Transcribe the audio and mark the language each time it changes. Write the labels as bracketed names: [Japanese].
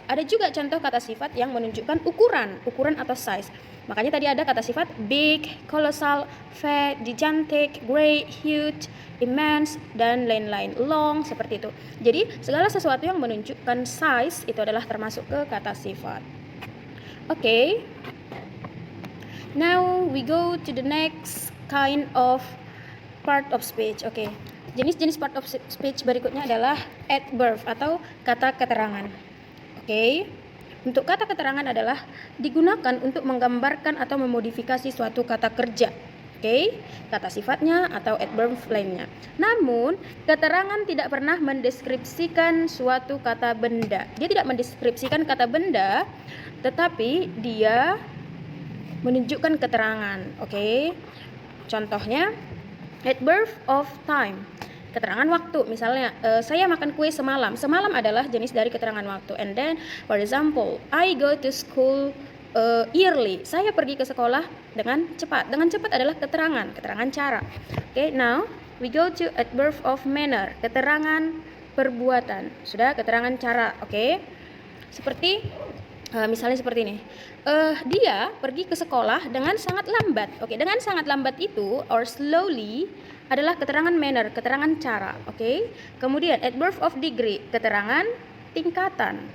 [Indonesian] Ada juga contoh kata sifat yang menunjukkan ukuran atau size. Makanya tadi ada kata sifat big, colossal, fat, gigantic, great, huge, immense, dan lain-lain. Long, seperti itu. Jadi segala sesuatu yang menunjukkan size itu adalah termasuk ke kata sifat. Oke. [English] Now we go to the next kind of part of speech. [Indonesian] Oke. Jenis-jenis part of speech berikutnya adalah adverb atau kata keterangan. Oke. Untuk kata keterangan adalah digunakan untuk menggambarkan atau memodifikasi suatu kata kerja. Oke, kata sifatnya atau adverb lainnya. Namun, keterangan tidak pernah mendeskripsikan suatu kata benda. Dia tidak mendeskripsikan kata benda, tetapi dia menunjukkan keterangan. Oke. Contohnya adverb of time. Keterangan waktu, misalnya saya makan kue semalam. Semalam adalah jenis dari keterangan waktu. [English] And then, for example, I go to school early. [Indonesian] Saya pergi ke sekolah dengan cepat. Dengan cepat adalah keterangan cara. [English] Okay, now we go to adverb of manner. [Indonesian] Keterangan perbuatan. Sudah, keterangan cara. Oke. Seperti misalnya seperti ini. Dia pergi ke sekolah dengan sangat lambat. Oke, dengan sangat lambat itu or slowly adalah keterangan manner, keterangan cara. Oke. Kemudian adverb of degree, keterangan tingkatan.